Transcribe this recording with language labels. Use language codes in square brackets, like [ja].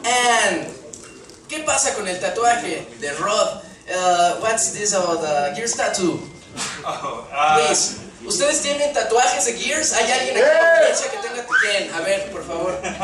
[es] And ¿qué pasa con el tatuaje de Rod? [en] What's this about the Gears tattoo? Please. [es] ¿Ustedes tienen tatuajes de Gears? ¿Hay alguien aquí en la conferencia que tenga tatuaje? A ver, por favor.